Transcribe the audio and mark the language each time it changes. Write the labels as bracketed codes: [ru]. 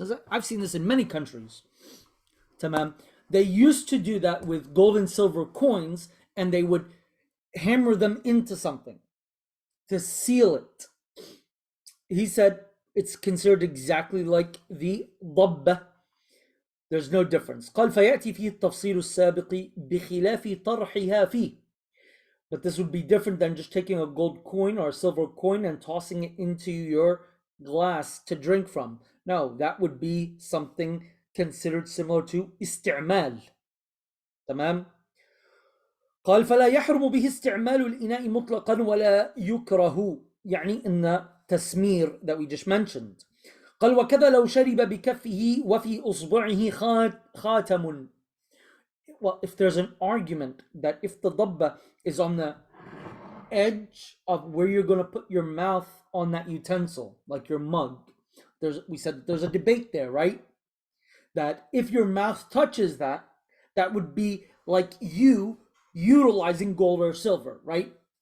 [en] I've seen this in many countries. Tamam. They used to do that with gold and silver coins, and they would hammer them into something to seal it. He said it's considered exactly like the ضبة. There's no difference. [ar] قال فيأتي فيه التفصيل السابق بخلاف طرحها فيه. [en] But this would be different than just taking a gold coin or a silver coin and tossing it into your glass to drink from. No, that would be something considered similar to استعمال. [ar] تمام. قال فلا يحرم به استعمال الإناء مطلقا ولا يكره, إن تسمير [en] that we just mentioned. [ar] قال وكذا لو شرب بكفه وفي أصبعه خاتم. [en] Well, if there's an argument that if the dabba is on the edge of where you're going to put your mouth on that utensil, like your mug, we said there's a debate there, right? That if your mouth touches that, that would be like you utilizing gold or silver, right?